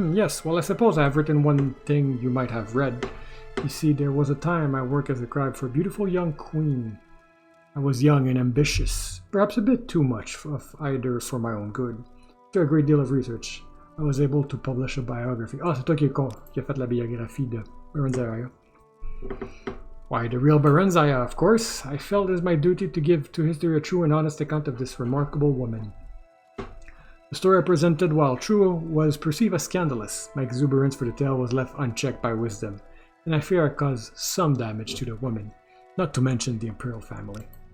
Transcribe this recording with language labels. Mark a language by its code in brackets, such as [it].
[en] Yes, well I suppose I have written one thing you might have read. You see, there was a time I worked as a scribe for a beautiful young queen. I was young and ambitious, perhaps a bit too much of either for my own good. After a great deal of research, I was able to publish a biography. [fr] Ah, c'est toi qui a fait la biographie de Barenziah. [en] Why, the real Barenziah, of course. I felt it was my duty to give to history a true and honest account of this remarkable woman. The story I presented, while true, was perceived as scandalous. My exuberance for the tale was left unchecked by wisdom, and I fear I caused some damage to the woman, not to mention the imperial family.